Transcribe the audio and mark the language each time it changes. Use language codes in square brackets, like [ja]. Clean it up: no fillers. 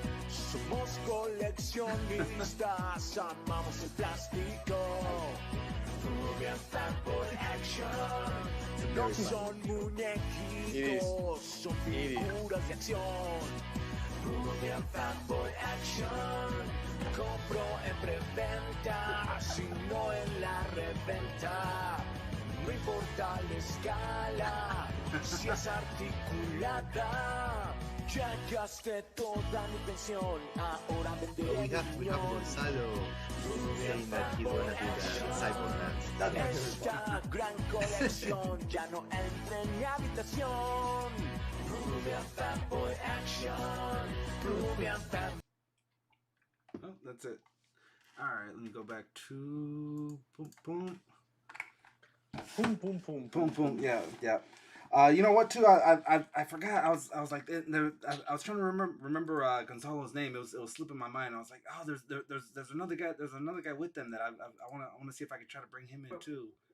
[es] Somos coleccionistas, amamos el plástico. Peruvian FanBoy Action. No son muñequitos, son figuras de acción. Peruvian FanBoy Action. Compro en preventa, sino en la reventa. No importa la escala, si es articulada. Ya gasté toda mi pensión, ahora venderé [en] We have Gonzalo saying that he wanna do the Cyberman. [es] esta gran colección. Ya no entra en mi habitación. Peruvian FanBoy Action. [en] Oh, that's it. All right, let me go back to boom, boom, Boom, boom, boom, boom, boom. Yeah, yeah. You know what? Too, I forgot. I was like, I was trying to remember Gonzalo's name. It was slipping my mind. I was like, oh, there's another guy. There's another guy with them that I want to see if I could try to bring him in too.